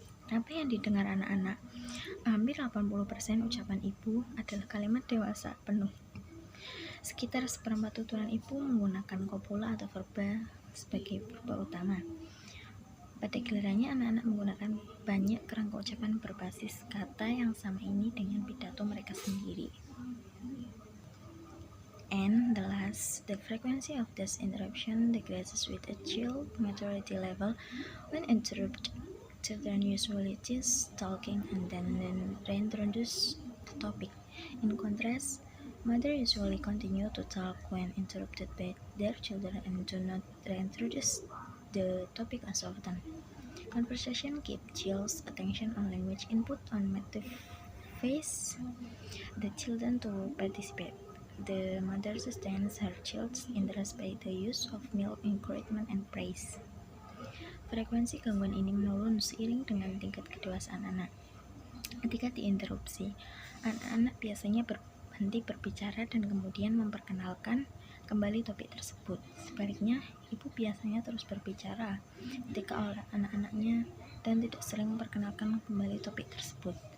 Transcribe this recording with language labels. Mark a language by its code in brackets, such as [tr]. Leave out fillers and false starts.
[id] Apa yang didengar anak-anak? Hampir 80% ucapan ibu adalah kalimat dewasa penuh. Sekitar seperempat tuturan ibu menggunakan kopula atau verba sebagai verba utama. Pada gilirannya, anak-anak menggunakan banyak kerangka ucapan berbasis kata yang sama ini dengan pidato mereka sendiri. [en] And the last, the frequency of this interruption decreases with a child maturity level. When interrupted, children usually cease talking and then reintroduce the topic. In contrast, mothers usually continue to talk when interrupted by their children and do not reintroduce the topic as often. Conversation keeps child's attention on language input and motivates the children to participate. The mother sustains her child's interest by the use of mild encouragement and praise. [id] Frekuensi gangguan ini menurun seiring dengan tingkat kedewasaan anak. Ketika diinterupsi, anak-anak biasanya berhenti berbicara dan kemudian memperkenalkan kembali topik tersebut. Sebaliknya, ibu biasanya terus berbicara ketika oleh anak-anaknya dan tidak sering memperkenalkan kembali topik tersebut.